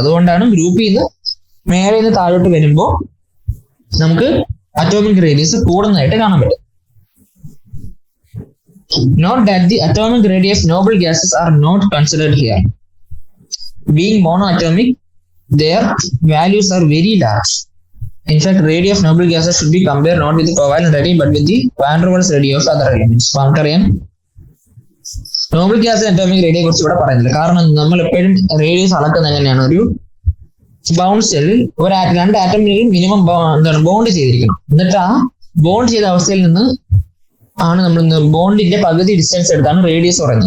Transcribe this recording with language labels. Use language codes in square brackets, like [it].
[ml] അതുകൊണ്ടാണ് ഗ്രൂപ്പിൽ നിന്ന് മേലെ നിന്ന് താഴോട്ട് വരുമ്പോൾ നമുക്ക് അറ്റോമിക് റേഡിയസ് കൂടുന്നതായിട്ട് കാണാൻ പറ്റും. [en] Note that the atomic radii of noble gases are not considered here. Being monoatomic, their values are very large. In fact, radii of noble gases should be compared not with the covalent radii but with the van der Waals radii of other elements. [ml] നമുക്കറിയാം noble gas atomic റേഡിയെ കുറിച്ച് ഇവിടെ പറയുന്നില്ല. കാരണം നമ്മൾ എപ്പോഴും radius അളക്കുന്നത് എങ്ങനെയാണ്? ഒരു ബൗണ്ട് ഷെല്ലിൽ രണ്ട് ആറ്റമിനും മിനിമം ബോണ്ട് ചെയ്തിരിക്കണം. എന്നിട്ട് ആ ബോണ്ട് ചെയ്ത അവസ്ഥയിൽ നിന്ന് ആണ് നമ്മൾ ബോണ്ടിന്റെ പകുതി ഡിസ്റ്റൻസ് എടുത്താണ് റേഡിയസ് പറയുന്നത്.